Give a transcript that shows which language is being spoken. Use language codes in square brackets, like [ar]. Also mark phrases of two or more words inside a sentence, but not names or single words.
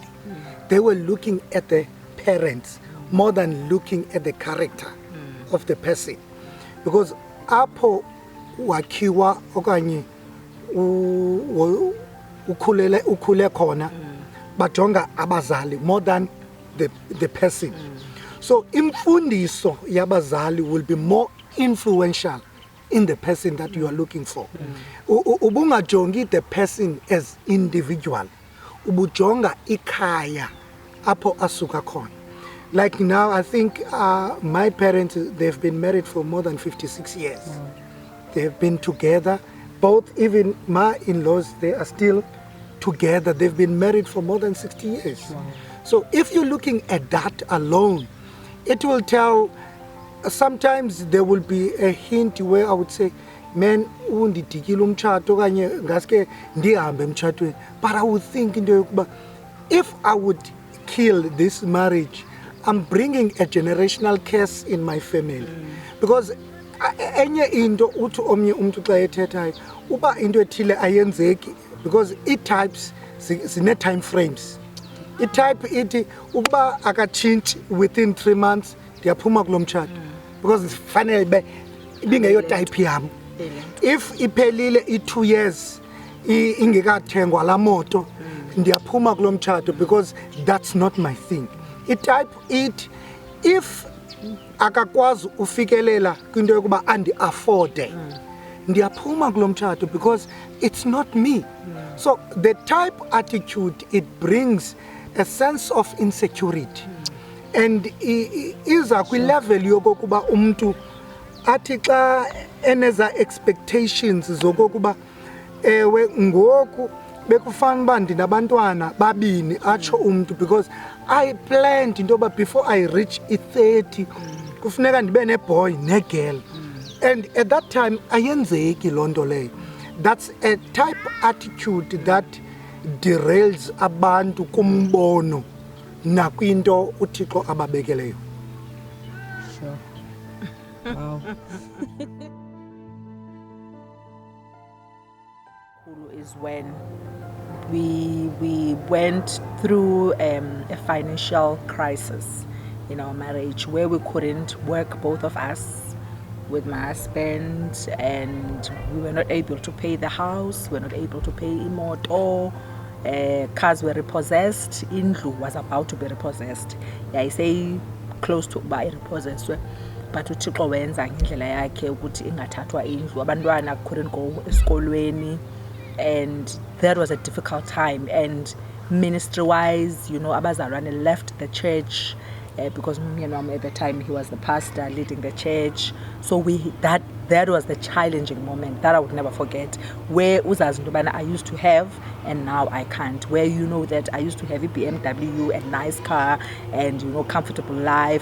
[en] They were looking at the parents more than looking at the character of the person, because [xh] apho wakhiwa okanye ukhule khona bajonga abazali [en] more than the person. So [xh] imfundiso yabazali [en] will be more influential in the person that you are looking for. Ubungajongi the person as individual, [xh] ubujonga ikhaya apho asuka khona. [en] Like now, I think my parents, they've been married for more than 56 years. They've been together. Both, even my in-laws, they are still together. They've been married for more than 60 years. Wow. So if you're looking at that alone, it will tell, sometimes there will be a hint where I would say, man, but I would think, if I would kill this marriage, I'm bringing a generational curse in my family. [xh] Because enye into uthi omnye umuntu xa ethethayo uba into ethile ayenzeki, [en] because it types sine time frames. [xh] I-type ithi ukuba akatshintshi [en] within 3 months [xh] ndiyaphuma kulo mtshato because fanele ibingeyo type yam. If iphelile i-2 years ingekathengwa la moto ndiyaphuma kulo mtshato [en] because that's not my thing. [xh] I-type ithi if akakwazi ufikelela kwinto yokuba andi-afforde ndiyaphuma kulo mtshato [en] because it's not me. So the type attitude, it brings a sense of insecurity and [xh] iza kwi-level yokokuba umntu athi xa eneza expectations zokokuba ewe ngoku bekufana uba ndinabantwana babini atsho umntu [en] because I planned [xh] into yoba [en] before I reach [xh] i-30 kufuneka ndibe ne-boy ne-girl [en] and at that time [xh] ayenzeki loo nto leyo. [en] That's a type attitude that derails [xh] abantu kumbono nakwinto uThixo ababekeleyo. [en] Sure. Wow. Is when we went through a financial crisis in our marriage where we couldn't work, both of us, with my husband, and we were not able to pay the house, we were not able to pay imoto, cars were repossessed, indlu was about to be repossessed. Yeah, I say close to by repossessed, but [xh] uThixo wenza ngendlela yakhe ukuthi ingathathwa indlu, [en] abantwana couldn't go esikolweni, and that was a difficult time. And ministry wise, you know, abazalwane left the church because at the time he was the pastor leading the church. So that was the challenging moment that I would never forget, where I used to have and now I can't, where you know that I used to have a BMW, a nice car, and you know, comfortable life.